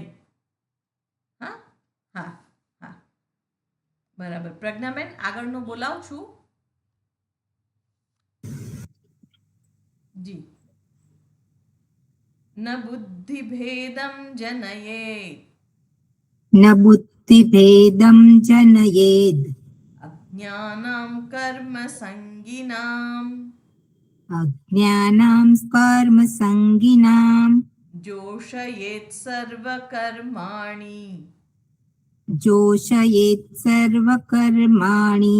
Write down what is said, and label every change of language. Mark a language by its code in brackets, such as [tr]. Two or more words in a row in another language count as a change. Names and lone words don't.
[gu] હા હા હા, બરાબર. પ્રજ્ઞાબેન, આગળનું બોલાવું છું. જી. [sa] न बुद्धिभेदं जनयेत् न बुद्धिभेदं जनयेद् अज्ञानां कर्मसङ्गिनाम् अज्ञानां कर्मसङ्गिनाम् जोषयेत् सर्वकर्माणि जोषयेत् सर्वकर्माणि